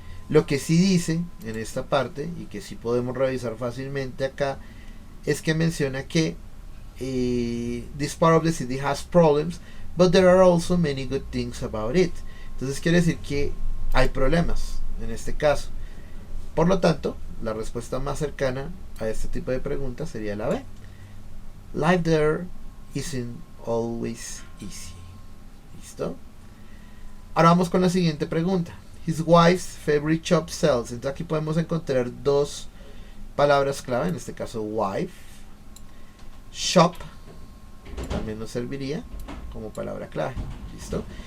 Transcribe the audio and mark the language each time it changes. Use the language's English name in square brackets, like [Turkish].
[Spanish] Lo que sí dice en esta parte, y que sí podemos revisar fácilmente acá, es que menciona que [English] this part of the city has problems, but there are also many good things about it. [Spanish] Entonces quiere decir que hay problemas en este caso. Por lo tanto, la respuesta más cercana a este tipo de preguntas sería la B. [English] Life there isn't always easy. [Spanish] ¿Listo? Ahora vamos con la siguiente pregunta. [English] His wife's favorite shop sells. [Spanish] Entonces aquí podemos encontrar dos palabras clave, en este caso wife. Shop también nos serviría como palabra clave. ¿Listo?